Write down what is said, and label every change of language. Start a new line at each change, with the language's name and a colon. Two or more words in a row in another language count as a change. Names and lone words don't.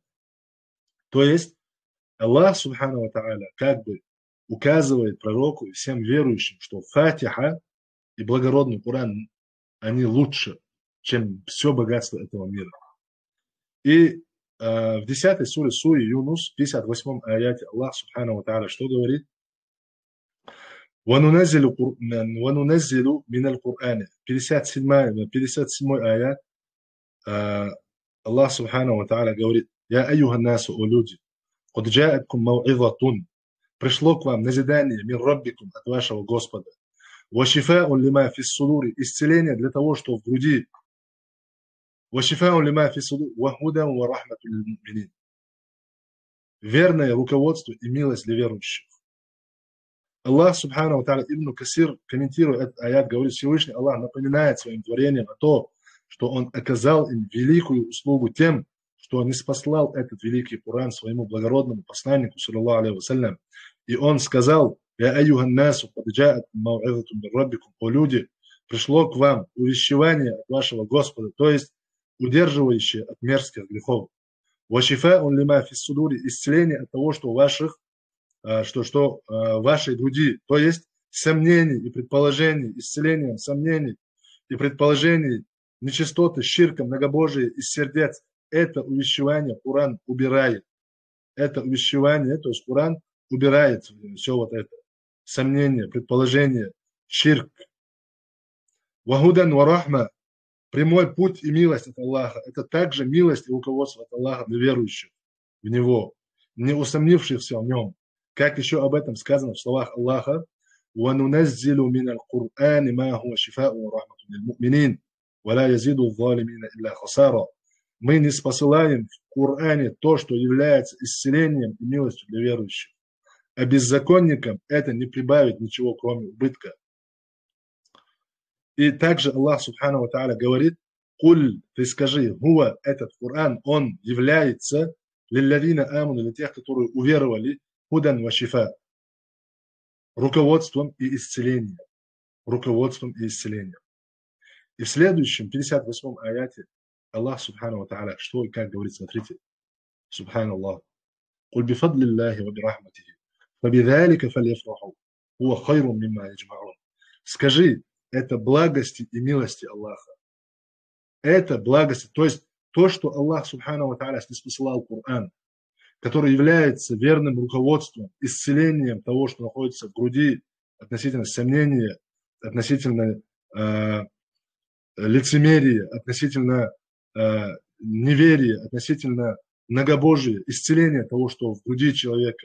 Russian: То есть Аллах,
Arabic: سبحانه وتعالى,
Russian: как бы указывает пророку и всем верующим, что Фатиха и благородный Коран, они лучше, чем все богатство этого мира. И в 10 суре Юнус, 58 аяте Аллах
Arabic: سبحانه وتعالى
Russian: что говорит?
Arabic: وَنُنَزِّلُ مِنَ الْقُرْآنِ
Russian: 57 аят Аллах
Arabic: سبحانه وتعالى
Russian: говорит:
Arabic: «يا أيها الناس,
Russian: о люди,
Arabic: قد جاءتكم موعظة,
Russian: пришло к вам назидание
Arabic: من ربكم,
Russian: от вашего Господа,
Arabic: وَشِفَاءٌ لِمَا فِي الصُّدُورِ,
Russian: исцеление для того, что в груди,
Arabic: وَشِفَاءٌ لِمَا فِي الصُّدُورِ وَهُدًى وَرَحْمَةٌ لِلْمُؤْمِنِينَ,
Russian: верное руководство и милость для верующих». Аллах
Arabic: سبحانه وتعالى,
Russian: Ибн Касир, комментируя этот аят, говорит, Всевышний Аллах напоминает своим творениям о том, что Он оказал им великую услугу тем, что Он ниспослал этот великий Коран своему благородному посланнику,
Arabic: صلى الله عليه وسلم.
Russian: И Он сказал:
Arabic: «يا أيها الناس قد جاءتكم موعظة من ربكم»,
Russian: о люди, пришло к вам увещевание от вашего Господа, то есть удерживающее от мерзких грехов.
Arabic: «وشفاء لما في الصدور»,
Russian: исцеление от того, что у ваших вашей груди, то есть сомнений и предположений, исцелением сомнений и предположений, нечистоты, ширка, многобожие из сердец. Это увещевание Коран убирает. Это увещевание, то есть Коран убирает все вот это. Сомнения, предположения, ширк.
Arabic: وهدى ورحمة,
Russian: прямой путь и милость от Аллаха. Это также милость и руководство от Аллаха для верующих в Него, не усомнившихся в Нем. Как еще об этом сказано в словах Аллаха:
Arabic: وَنُنَزِّلُ مِنَ الْقُرْآنِ مَا هُوَ شِفَاءٌ وَرَحْمَةٌ لِلْمُؤْمِنِينَ وَلَا يَزِيدُ الظَّالِمِينَ إِلَّا خَسَارًا.
Russian: Мы не спосылаем в Коране то, что является исцелением и милостью для верующих, а беззаконникам это не прибавит ничего, кроме убытка. И также Аллах
Arabic: سبحانه وتعالى
Russian: говорит: «Куль, ты скажи, хуа, этот Коран, он является
Arabic: للذين آمنوا,
Russian: для тех, которые уверовали,
Arabic: هدى وشفاء,
Russian: руководством и исцелением». Руководством и исцелением. И в следующем, 58-м аяте,
Arabic: الله سبحانه وتعالى,
Russian: что и как говорит, смотрите. Субханаллах.
Arabic: «قل بفضل الله وبرحمته فبذلك فليفرحوا هو خير مما يجمعون».
Russian: Скажи, это благости и милости Аллаха. Это благости, то есть то, что Аллах
Arabic: سبحانه وتعالى
Russian: ниспослал Коран, который является верным руководством, исцелением того, что находится в груди относительно сомнения, относительно лицемерия, относительно неверия, относительно многобожия, исцеления того, что в груди человека.